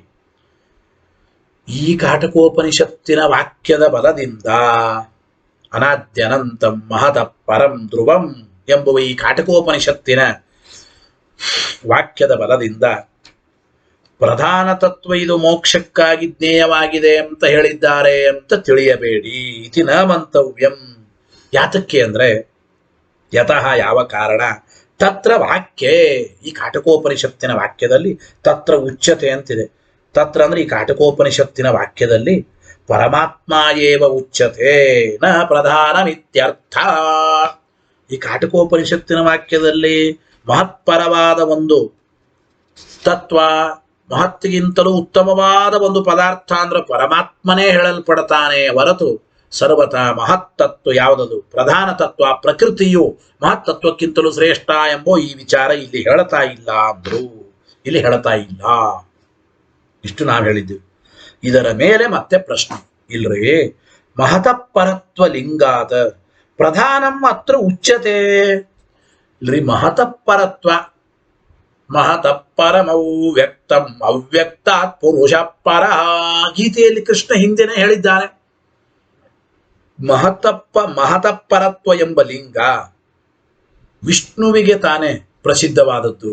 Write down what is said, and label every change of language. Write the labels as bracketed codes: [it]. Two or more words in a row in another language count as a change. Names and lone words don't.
[kn] ಈ ಕಾಟಕೋಪನಿಷತ್ತಿನ ವಾಕ್ಯದ ಬಲದಿಂದ [sa] ಅನಾದ್ಯನಂತಂ ಮಹತಃ ಪರಂ ಧ್ರುವಂ [kn] ಎಂಬುವ ಈ ಕಾಟಕೋಪನಿಷತ್ತಿನ ವಾಕ್ಯದ ಬಲದಿಂದ ಪ್ರಧಾನ ತತ್ವ ಇದು ಮೋಕ್ಷಕ್ಕಾಗಿ ಜ್ಞೇಯವಾಗಿದೆ ಅಂತ ಹೇಳಿದ್ದಾರೆ ಅಂತ ತಿಳಿಯಬೇಡಿ. [sa] ಇತಿ ನ ಮಂತವ್ಯಂ. [kn] ಯಾತಕ್ಕೆ ಅಂದ್ರೆ ಯತಃ ಯಾವ ಕಾರಣ, [sa] ತತ್ರ ವಾಕ್ಯೆ, [kn] ಈ ಕಾಟಕೋಪನಿಷತ್ತಿನ ವಾಕ್ಯದಲ್ಲಿ [sa] ತತ್ರ ಉಚ್ಯತೆ [kn] ಅಂತಿದೆ. ತತ್ರ ಅಂದ್ರೆ ಈ ಕಾಟಕೋಪನಿಷತ್ತಿನ ವಾಕ್ಯದಲ್ಲಿ [sa] ಪರಮಾತ್ಮ ಏವ ಉಚ್ಯತೆ ನ ಪ್ರಧಾನಮಿತ್ಯರ್ಥ. [kn] ಈ ಕಾಟಕೋಪನಿಷತ್ತಿನ ವಾಕ್ಯದಲ್ಲಿ ಮಹತ್ಪರವಾದ ಒಂದು ತತ್ವ, ಮಹತ್ತಿಗಿಂತಲೂ ಉತ್ತಮವಾದ ಒಂದು ಪದಾರ್ಥ ಅಂದ್ರೆ ಪರಮಾತ್ಮನೇ ಹೇಳಲ್ಪಡ್ತಾನೆ ಹೊರತು ಸರ್ವತಾ ಮಹತ್ತತ್ವ ಯಾವುದದು ಪ್ರಧಾನ ತತ್ವ ಪ್ರಕೃತಿಯು ಮಹತ್ತತ್ವಕ್ಕಿಂತಲೂ ಶ್ರೇಷ್ಠ ಎಂಬೋ ಈ ವಿಚಾರ ಇಲ್ಲಿ ಹೇಳ್ತಾ ಇಲ್ಲ ಅಂದ್ರು. ಇಲ್ಲಿ ಹೇಳ್ತಾ ಇಲ್ಲ. ಇಷ್ಟು ನಾವು ಹೇಳಿದ್ದೀವಿ. ಇದರ ಮೇಲೆ ಮತ್ತೆ ಪ್ರಶ್ನೆ ಇಲ್ರಿ, [sa] ಮಹತಃಪರತ್ವ ಲಿಂಗಾದ ಪ್ರಧಾನಂ ಅತ್ರ ಉಚ್ಯತೆ. ಇಲ್ರಿ, ಮಹತಃಪರತ್ವ, ಮಹತಃಪರಮೌ ವ್ಯಕ್ತಂ ಅವ್ಯಕ್ತಾತ್ ಪುರುಷ ಪರ. [kn] ಗೀತೆಯಲ್ಲಿ ಕೃಷ್ಣ ಹಿಂದೆನೇ ಹೇಳಿದ್ದಾನೆ. ಮಹತಃಪರತ್ವ ಎಂಬ ಲಿಂಗ ವಿಷ್ಣುವಿಗೆ ತಾನೇ ಪ್ರಸಿದ್ಧವಾದದ್ದು.